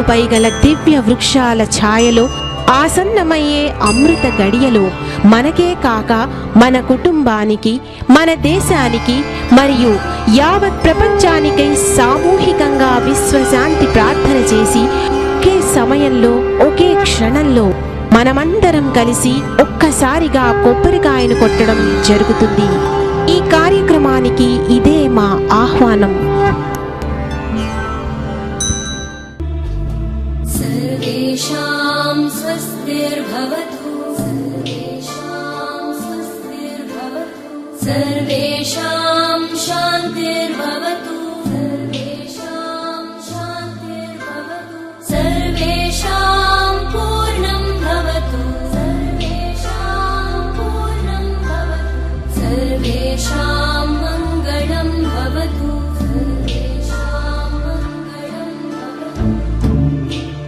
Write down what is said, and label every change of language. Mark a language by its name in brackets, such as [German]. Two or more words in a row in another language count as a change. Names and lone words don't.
[Telugu] పైగల దివ్య వృక్షాల ఛాయలో ఆసన్నమయ్యే అమృత గడియలో మనకే కాక మన కుటుంబానికి, మన దేశానికి మరియు యావత్ ప్రపంచానికై సామూహికంగా విశ్వశాంతి ప్రార్థన చేసి ఒకే సమయంలో ఒకే క్షణంలో మనమందరం కలిసి ఒక్కసారిగా కొబ్బరికాయను కొట్టడం జరుగుతుంది. ఈ కార్యక్రమానికి ఇదే మా ఆహ్వానం. [Sanskrit] सर्वेषां स्वस्तिर्भवतु, सर्वेषां स्वस्तिर्भवतु, सर्वेषां शान्तिर्भवतु सर्वेषां शान्तिर्भवतु सर्वेषां पूर्णं भवतु सर्वेषां पूर्णं भवतु सर्वेषां मङ्गलं भवतु सर्वेषां मङ्गलं भवतु